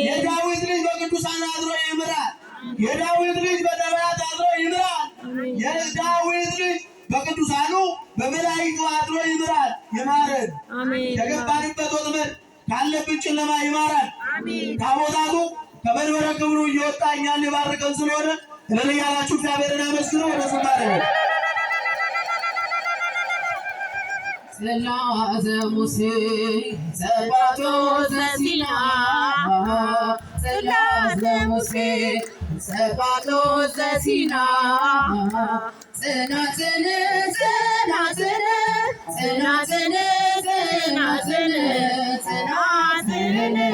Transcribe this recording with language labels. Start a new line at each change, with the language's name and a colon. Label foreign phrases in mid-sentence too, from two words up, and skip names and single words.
Amharic: የዳዊት ልጅ በቅዱሳን አድሮ ይምራል። የዳዊት ልጅ በነቢያት አድሮ ይምራል። የዳዊት ልጅ በቅዱሳኑ በመላእክቱ አድሮ ይምራል። ይማረን። አሜን። የገባንበት ወጥመድ ካለብን ጨለማ ይማራል። አሜን። ታቦታቱ ከመንበረ ክብሩ እየወጣ እኛን ሊባርከን ስለሆነ እልል እያላችሁ እግዚአብሔርን አመስግኑ። ወደ ዝማሬ
Geez: ጽላተ ሙሴ ጸባቶ ዘሲና ጽላተ ሙሴ ጸባቶ ዘሲና ጽናጽን ጽናጽን ጽናጽን ጽናጽን ጽናጽን